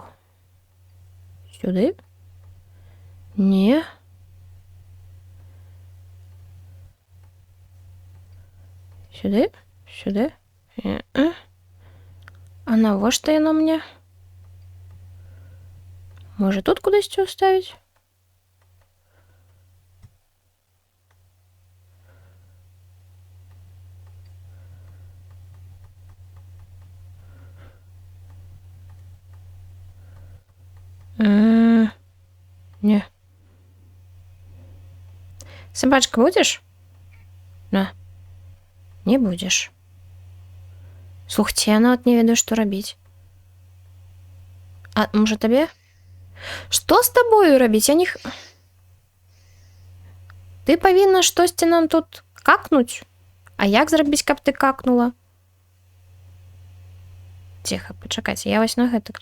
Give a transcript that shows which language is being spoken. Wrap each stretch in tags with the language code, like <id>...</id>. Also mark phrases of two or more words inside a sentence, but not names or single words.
<be>Сюды? Не. Сюды? Сюды? А навошта яно мне? Можа, тут кудысьці ўставіць? Не.</be> <ru>Собачка будешь? На. Не будешь.</ru> <be>Слухайте, я нават не ведаю, што рабіць. А, можа, табе? Што з табою рабіць? Я не... Ты павінна штосьці нам тут какнуць? А як зрабіць, каб ты какнула? Ціха, пачакайце, я вось на гэта...</be>